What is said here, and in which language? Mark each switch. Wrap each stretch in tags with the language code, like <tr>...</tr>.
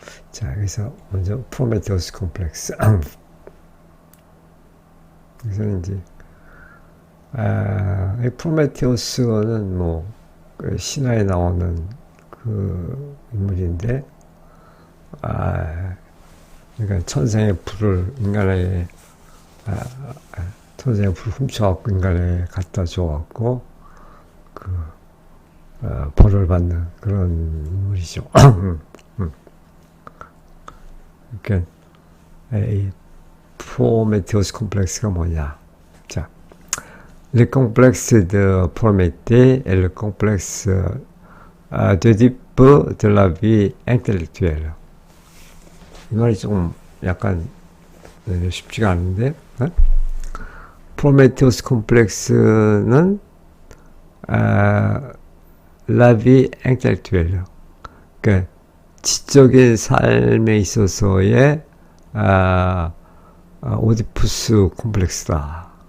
<ko>자, 여기서 먼저 프로메테우스 콤플렉스. 그래서 이제 이 프로메테우스는 뭐 그 신화에 나오는 그 인물인데, 그러니까 천상의 불을 인간에게 천상의 불을 훔쳐갖고 인간에게 갖다 줘갖고 벌을 받는 그런 인물이죠. 그러니까 이 프로메테우스 콤플렉스가 뭐냐? 자,</ko> <fr>le complexe de Prométhée est le complexe d'Oedipe de la vie intellectuelle.</fr> <ko>이 말이 좀 약간 쉽지가 않은데, 프로메테우스 콤플렉스는</ko> <fr>la vie intellectuelle,</fr> <ko>그러니까 지적인 삶에 있어서의 오디푸스 콤플렉스다.</ko>